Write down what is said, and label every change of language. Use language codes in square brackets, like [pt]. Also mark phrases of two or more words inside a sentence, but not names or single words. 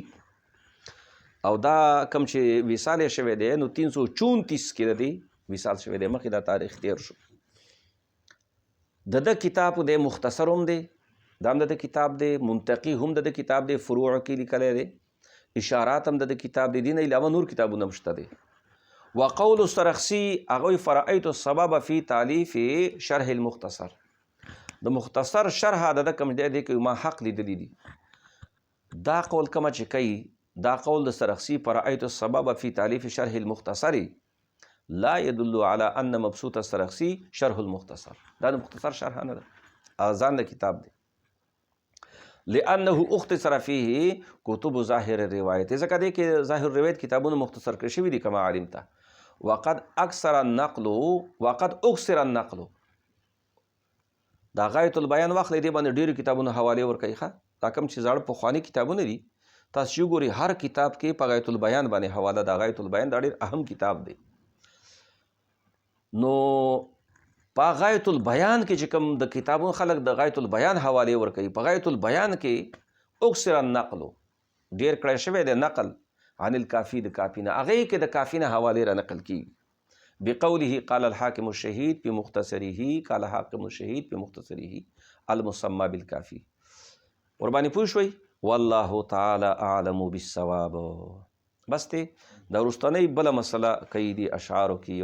[ps] او دا کم چې وصال شوی دی نو 334 کې د دې وصال شوی دی، مخکې دا تاریخ تیر شو. د کتاب د مختصر هم دی، دا هم د کتاب دی، منتقی هم د کتاب دی، فروع کې لیکلی دی، اشارات هم د کتاب دی، دین علاوه نور کتابونه هم شته دی. [ar] وقول السرخسی، هغوی فرأیت السبب فی تالیف شرح المختصر، [ps] د مختصر شرح د کوم دی دی که ما حق لیدلی دی. دا قول کومه چې کوي، دا قول د سرخسی [ar] فرأیت السبب فی تالیف شرح المختصر لا يدل على ان مبسوط السرخسی شرح المختصر، [ps] دا د مختصر شرح نه ده، ځان د کتاب دی. [ar] لانه اختصر فيه کتب ظاهر الروایت، [ps] ځکه دی کې ظاهر الروایت کتابونه مختصر کړي شوي دي [ar] کما علمته. وقد اکثر النقل، [ps] دا غایة البیان واخلئ، دې باندې ډېرو کتابونو حوالې ورکوي. ښه، دا کوم چې زاړه پخواني کتابونه دي، تاسو چې وګورئ هر کتاب کې په غایة البیان باندې حواله ده. غایة البیان دا ډېر اهم کتاب دی. نو په غایة البیان کې چې کوم د کتابونو خلک د غایة البیان حوالې ورکوي، په غایة البیان کې [ar] اکثر النقل، [ps] ډېر کړی شوی دی [ar] نقل عن الکافی، [ps] د کافي نه، هغې کې د کافي نه حوالې را نقل کېږي. [ar] بقوله قال الحاکم الشهید في مختصره، قال حاکم الشهید في مختصره المسمى بالکافی. [ps] ورباندې پوه شوئ؟ [ar] والله تعالی اعلم بالصواب. [ps] بس دی دا وروستنۍ بله مسله کوي دي اشعارو کې.